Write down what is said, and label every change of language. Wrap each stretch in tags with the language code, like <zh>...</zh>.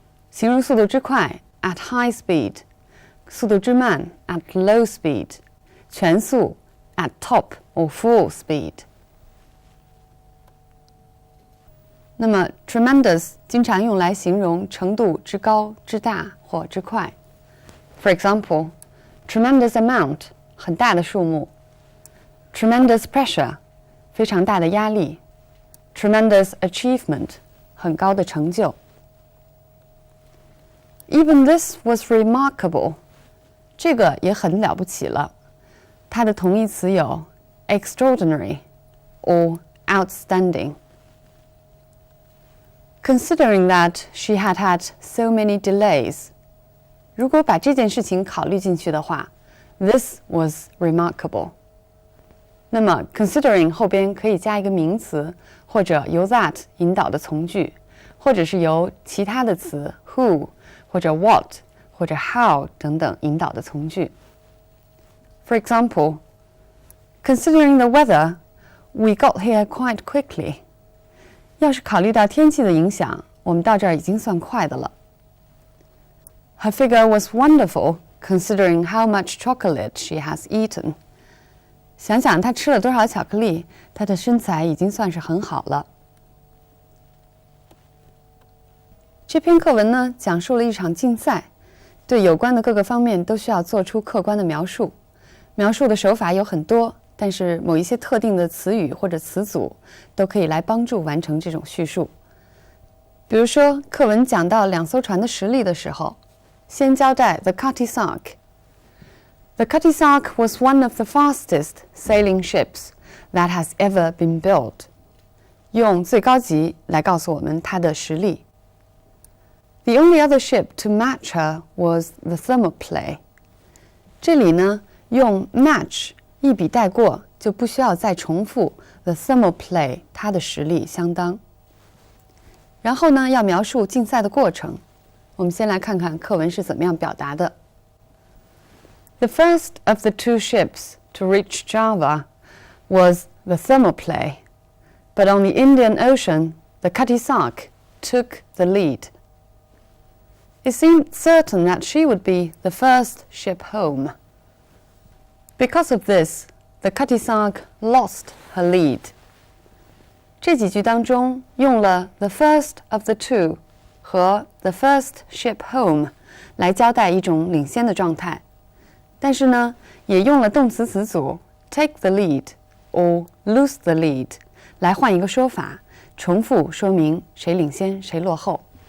<zh>形容速度之快</zh> <en>at high speed，</en> <zh>速度之慢</zh> <en>at low speed，</en> <zh>全速</zh> <en>at top or full speed。</en> <zh>那么 tremendous 经常用来形容程度之高、之大或之快。</zh> <en>For example, tremendous amount</en> <zh>很大的数目。</zh> <en>Tremendous pressure</en> <zh>非常大的压力。</zh> <en>Tremendous achievement</en> <zh>很高的成就。</zh> <en>Even this was remarkable</en> <zh>这个也很了不起了。它的同义词有</zh> <en>extraordinary or outstanding。 Considering that she had had so many delays.</en> <zh>如果把这件事情考虑进去的话 ，</zh> <en>this was remarkable.</en> <zh>那么 considering 后边可以加一个名词，或者由 that 引导的从句，或者是由其他的词 who 或者 what 或者 how 等等引导的从句。</zh> <en>For example, considering the weather, we got here quite quickly.</en> <zh>要是考虑到天气的影响，我们到这儿已经算快的了。</zh> <en>Her figure was wonderful, considering how much chocolate she has eaten.</en> <zh>想想她吃了多少巧克力，她的身材已经算是很好了。这篇课文呢，讲述了一场竞赛，对有关的各个方面都需要做出客观的描述。描述的手法有很多，但是某一些特定的词语或者词组都可以来帮助完成这种叙述。比如说，课文讲到两艘船的实例的时候，先交代</zh> <en>The Cutty Sark。The Cutty Sark was one of the fastest sailing ships that has ever been built。</en> <zh>用最高级来告诉我们它的实力。</zh> <en>The only other ship to match her was the Thermopylae。</en> <zh>这里呢，用 match 一笔带过，就不需要再重复 the Thermopylae 它的实力相当。然后呢，要描述竞赛的过程。我们先来看看课文是怎么样表达的。</zh> <en>The first of the two ships to reach Java was the Thermopylae, but on the Indian Ocean, the Cutty Sark took the lead. It seemed certain that she would be the first ship home. Because of this, the Cutty Sark lost her lead.</en> <zh>这几句当中用了</zh> <en>the first of the two</en> <zh>和</zh> <en>the first ship home</en> <zh>来交代一种领先的状态，但是呢，也用了动词词组</zh> <en>take the lead or lose the lead</en> <zh>来换一个说法，重复说明谁领先谁落后。</zh>